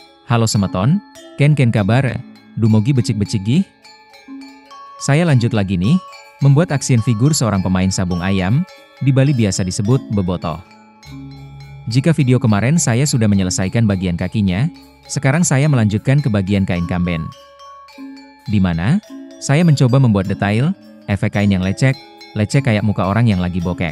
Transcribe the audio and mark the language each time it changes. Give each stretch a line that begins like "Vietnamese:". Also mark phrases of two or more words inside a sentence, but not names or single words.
Balinese: Halo semeton, ken kabar? Dumogi becik-becik gih?
Indonesian: Saya lanjut lagi nih, membuat action figur seorang pemain sabung ayam, di Bali biasa disebut bebotoh. Jika video kemarin saya sudah menyelesaikan bagian kakinya, sekarang saya melanjutkan ke bagian kain kamben. Di mana, saya mencoba membuat detail, efek kain yang lecek kayak muka orang yang lagi bokek.